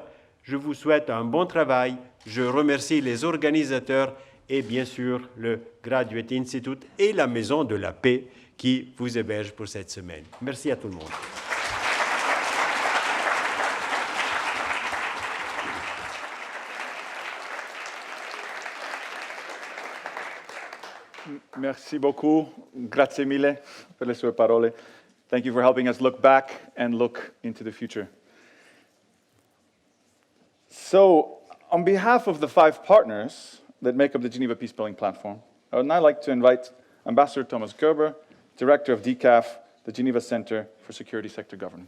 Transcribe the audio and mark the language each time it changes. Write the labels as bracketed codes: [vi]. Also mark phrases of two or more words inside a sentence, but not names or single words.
[fr] Je vous souhaite un bon travail. Je remercie les organisateurs et bien sûr le Graduate Institute et la Maison de la Paix qui vous héberge pour cette semaine. Merci à tout le monde. Merci beaucoup. [it] Grazie mille per le sue parole. [en] Thank you for helping us look back and look into the future. So, on behalf of the 5 partners that make up the Geneva Peacebuilding platform, I would now like to invite Ambassador Thomas Gerber, Director of DCAF, the Geneva Center for Security Sector Governance.